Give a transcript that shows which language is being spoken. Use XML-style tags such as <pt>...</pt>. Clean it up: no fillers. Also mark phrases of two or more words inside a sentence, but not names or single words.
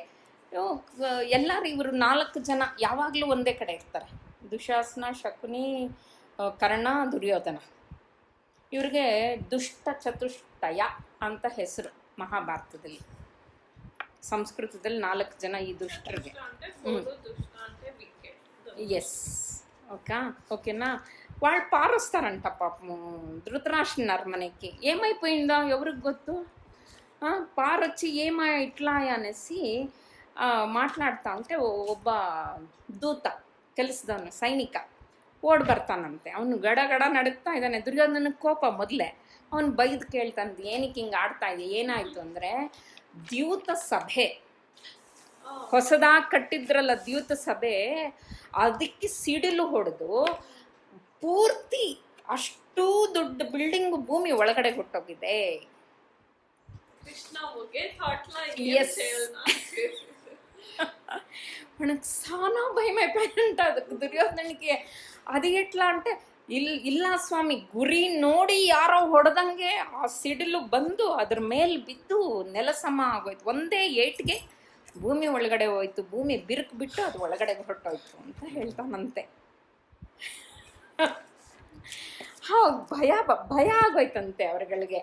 <kn>ಎಲ್ಲರೂ ಇವರು 4 ಜನ ಯಾವಾಗಲೂ ಒಂದೇ ಕಡೆ ಇರ್ತಾರೆ, ದುಶಾಸನ, ಶಕುನಿ, ಕರ್ಣ, ದುರ್ಯೋಧನ. ಇವ್ರಿಗೆ ದುಷ್ಟ ಚತುಷ್ಟಯ ಅಂತ ಹೆಸರು ಮಹಾಭಾರತದಲ್ಲಿ. ಸಂಸ್ಕೃತದಲ್ಲಿ 4 ಜನ ಈ ದುಷ್ಟರಿಗೆ.</kn> <te>ఎస్ ఓకేనా. వాళ్ళు పారుస్తారంట పాపము ధృతరాష్ట్రుని అరమనకి. ఏమైపోయిందో ఎవరికి గొత్తు. పారొచ్చి ఇట్లా అనేసి మాట్లాడుతా ఉంటే</te> <kn>ಒಬ್ಬ ದೂತ, ಕೆಲಸದವನು, ಸೈನಿಕ ಓಡ್ ಬರ್ತಾನಂತೆ. ಅವನು ಗಡ ನಡುಗ್ತಾ ಇದ್ದಾನೆ. ದುರ್ಯೋಧನಕ್ಕೆ ಕೋಪ ಮೊದಲೇ. ಅವನು ಬೈದು ಕೇಳ್ತಾನಂತೆ, ಏನಕ್ಕೆ ಹಿಂಗೆ ಆಡ್ತಾ ಇದೆ, ಏನಾಯಿತು ಅಂದರೆ, ದ್ಯೂತ ಸಭೆ ಹೊಸದಾಗಿ ಕಟ್ಟಿದ್ರಲ್ಲ ದ್ಯೂತ ಸಭೆ, ಅದಕ್ಕೆ ಸಿಡಿಲು ಹೊಡೆದು ಪೂರ್ತಿ ಅಷ್ಟು ದೊಡ್ಡ ಬಿಲ್ಡಿಂಗ್ ಭೂಮಿ ಒಳಗಡೆ ಹೊಟ್ಟೋಗಿದೆ.</kn> <te>మనకు చాలా భయం అయిపోయింట ಅದಕ್ಕೆ దుర్యోధనకి. అది ఎట్లా అంటే,</te> <kn>ಇಲ್ಲ ಸ್ವಾಮಿ, ಗುರಿ ನೋಡಿ ಯಾರೋ ಹೊಡೆದಂಗೆ ಆ ಸಿಡಿಲು ಬಂದು ಅದ್ರ ಮೇಲೆ ಬಿದ್ದು ನೆಲ ಸಮ ಆಗೋಯ್ತು. ಒಂದೇ ಏಟ್ಗೆ ಭೂಮಿ ಒಳಗಡೆ ಹೋಯ್ತು, ಭೂಮಿ ಬಿರುಕು ಬಿಟ್ಟು ಅದು ಒಳಗಡೆ ಹೊರಟೋಯ್ತು ಅಂತ ಹೇಳ್ತಾನಂತೆ. ಭಯ ಆಗೋಯ್ತಂತೆ ಅವ್ರಗಳಿಗೆ.</kn>